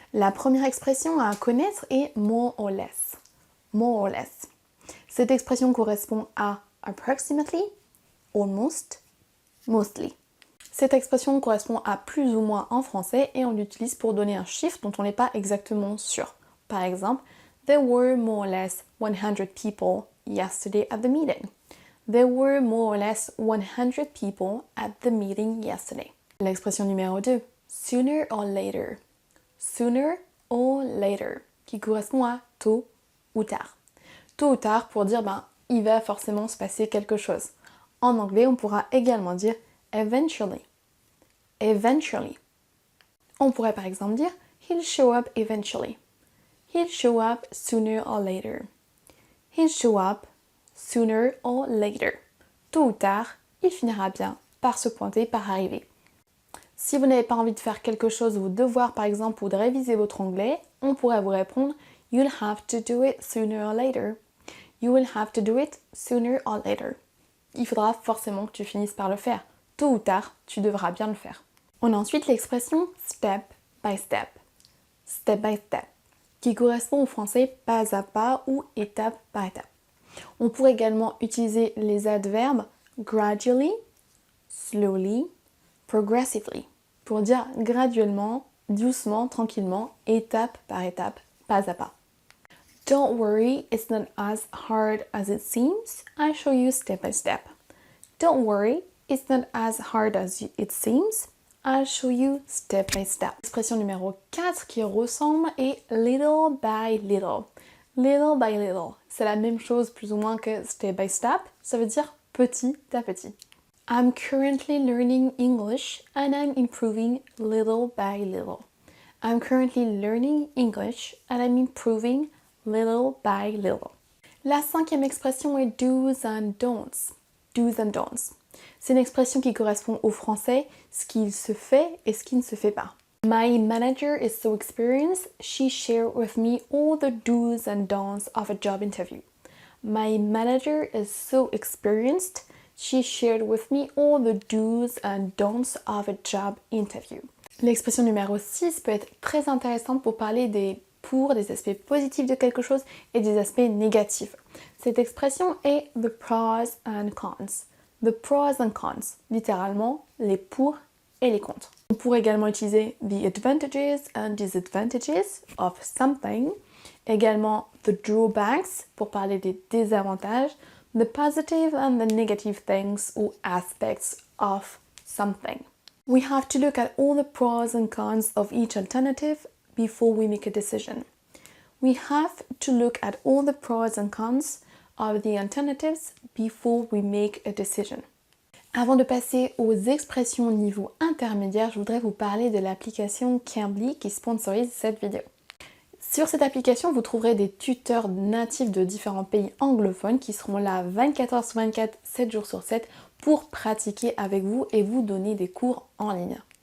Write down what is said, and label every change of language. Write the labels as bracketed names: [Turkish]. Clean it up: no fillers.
[French] La première expression à connaître est [English] more or less. More or less. [French] Cette expression correspond à [English] approximately, almost, mostly. [French] Cette expression correspond à plus ou moins en français et on l'utilise pour donner un chiffre dont on n'est pas exactement sûr. Par exemple, [English] there were more or less 100 people yesterday at the meeting. There were more or less 100 people at the meeting yesterday. [French] L'expression numéro 2, [English] sooner or later. Sooner or later, [French] qui correspond à tôt ou tard. Tôt ou tard pour dire il va forcément se passer quelque chose. En anglais, on pourra également dire eventually. Eventually. On pourrait par exemple dire [English] he'll show up eventually. He'll show up sooner or later. He'll show up sooner or later. [French] Tôt ou tard, il finira bien par se pointer, par arriver. Si vous n'avez pas envie de faire quelque chose, vos devoirs par exemple, ou de réviser votre anglais, on pourrait vous répondre [English] you'll have to do it sooner or later. You will have to do it sooner or later. [French] Il faudra forcément que tu finisses par le faire. Tôt ou tard, tu devras bien le faire. On a ensuite l'expression [English] step by step. Step by step, [French] qui correspond au français pas à pas ou étape par étape. On pourrait également utiliser les adverbes [English] gradually, slowly, progressively, [French] pour dire graduellement, doucement, tranquillement, étape par étape, pas à pas. [English] Don't worry, it's not as hard as it seems. I'll show you step by step. Don't worry, it's not as hard as it seems. I'll show you step by step. [French] L'expression numéro 4 qui ressemble est [English] little by little. Little by little. [French] C'est la même chose plus ou moins que step by step. Ça veut dire petit à petit. [English] I'm currently learning English and I'm improving little by little. I'm currently learning English and I'm improving little by little. [French] La cinquième expression est [English] do's and don'ts. Do's and don'ts. [French] C'est une expression qui correspond au français, ce qu'il se fait et ce qui ne se fait pas. [English] My manager is so experienced, she shared with me all the do's and don'ts of a job interview. My manager is so experienced, she shared with me all the do's and don'ts of a job interview. [French] L'expression numéro 6 peut être très intéressante pour parler des aspects positifs de quelque chose et des aspects négatifs. Cette expression est [English] the pros and cons. [French] The pros and cons, littéralement les pour et les contre. On pourrait également utiliser [English] the advantages and disadvantages of something, également the drawbacks [French] pour parler des désavantages, [English] the positive and the negative things or aspects of something. We have to look at all the pros and cons of each alternative before we make a decision. We have to look at all the pros and cons of the alternatives before we make a decision. [French] Avant de passer aux expressions niveau intermédiaire, je voudrais vous parler de l'application Cambly qui sponsorise cette vidéo. Sur cette application, vous trouverez des tuteurs natifs de différents pays anglophones qui seront là 24 heures sur 24, 7 jours sur 7 pour pratiquer avec vous et vous donner des cours en ligne.